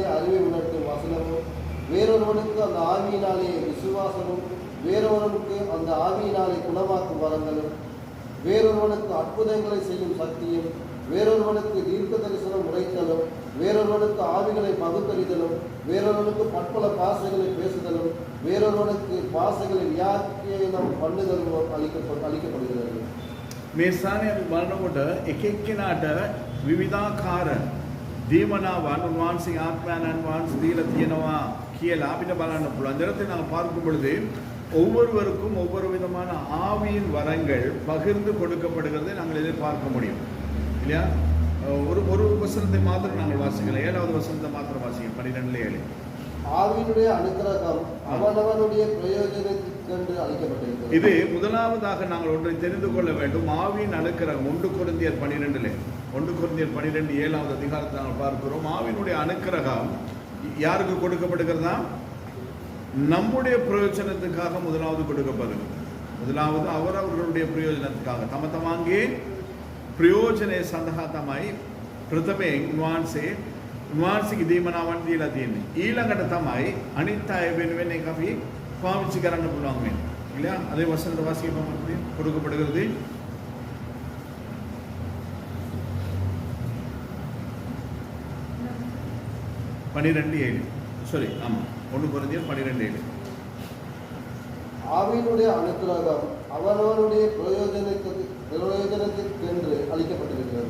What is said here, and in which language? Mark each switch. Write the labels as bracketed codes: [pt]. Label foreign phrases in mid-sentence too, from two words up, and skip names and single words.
[ta] அறிவை உணர்த்தும் வசனமும், வேறொருவனுக்கு அந்த ஆவியினாலே விசுவாசமும், வேறொருவனுக்கு அந்த ஆவியினாலே குணமாக்கும் வரங்களும், வேறொருவனுக்கு அற்புதங்களை செய்யும் சக்தியும், வேறொருவனுக்கு தீர்க்க தரிசனம் உரைத்தலும், வேறொருவனுக்கு ஆவிகளை பகுத்தறிதலும், வேறொருவனுக்கு பற்பல பாசைகளை பேசுதலும், வேறொருவனுக்கு பாசைகளை வியாக்கியானம் பண்ணுதலும் அளிக்கப்படுகிறது. [si] මේ ස්ථානයේ අපි බලනකොට එක එක්කෙනාට විවිධාකාර දීමනාවන් උන්වහන්සේගේ ආත්මයන් වහන්සේ දීලා තියෙනවා කියලා අපිට බලන්න පුළුවන්. [ta] இதற்கு நாங்கள் பார்க்கும் பொழுது ஒவ்வொருவருக்கும் ஒவ்வொரு விதமான ஆவியின் வரங்கள் பகிர்ந்து கொடுக்கப்படுகிறதை நாங்கள் எதிர்பார்க்க முடியும் இல்லையா? ஒரு வசனத்தை மாத்திரம் நாங்கள் வாசிக்கலாம். 7வது வசனத்தை மாத்திரம் வாசிக்கலாம். 12:7. ஆவியினுடைய அனுக்கிரகம் அவனவனுடைய பிரயோஜனத்திற்கு என்று அழைக்கப்பட்டிருக்கிறது. இது முதலாவதாக நாங்கள் ஒன்றை தெரிந்து கொள்ள வேண்டும். ஆவியின் அனுக்கிரகம் 1 கொரிந்தியர் 12 1 கொரிந்தியர் 12 7வது அதிகாரத்தை நாங்கள் பார்க்கிறோம். ஆவியினுடைய அனுக்கிரகம் யாருக்கு கொடுக்கப்படுகிறதா? நம்முடைய பிரயோஜனத்துக்காக முதலாவது கொடுக்கப்படுகிறது. முதலாவது அவரவர்களுடைய பிரயோஜனத்துக்காக [si] තම තමන්ගේ ප්‍රයෝජනය සඳහා තමයි ප්‍රථමයෙන් උන්වහන්සේ උන්වහන්සේගේ දීමනාවන් දීලා තියෙන්නේ. ඊළඟට තමයි අනිත් අය වෙනුවෙන් ඒක අපි පාවිච්චි කරන්න පුළුවන් වෙන්නේ. [ta] இல்லையா? அதே வசனத்தை வாசிக்க கொடுக்கப்படுகிறது. சாரி, ஆமா, 1 கொரிந்தியர் 12:7. ஆவியினுடைய அனுக்கிரகம் அவனவனுடைய பிரயோஜனத்திற்கென்று அளிக்கப்பட்டிருக்கிறது.